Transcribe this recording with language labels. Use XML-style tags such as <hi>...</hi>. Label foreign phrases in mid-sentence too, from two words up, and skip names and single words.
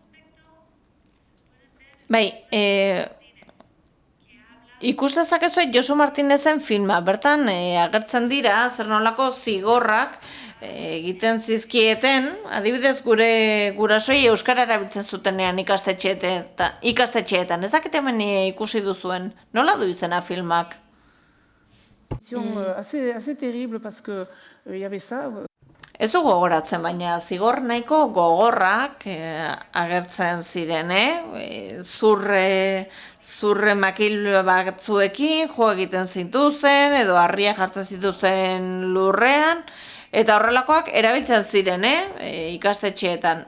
<eu>Bai, ikus dezakezu Josu Martinezen filma, bertan agertzen dira zer nolako zigorrak egiten zizkieten, adibidez gure gurasoi euskara erabiltzen zutenean ikastetxeetan. Ezakit hemen ikusi duzuen, nola du izena filmak?</eu> <fr>Assez terrible parce que y avait ça.</fr> <eu>Ez du gogoratzen, baina zigor nahiko gogorrak agertzen ziren, zurre makil batzuekin jo egiten zituzten, edo harria jartzen zituzten lurrean, eta horrelakoak erabiltzen ziren, ikastetxeetan.</eu>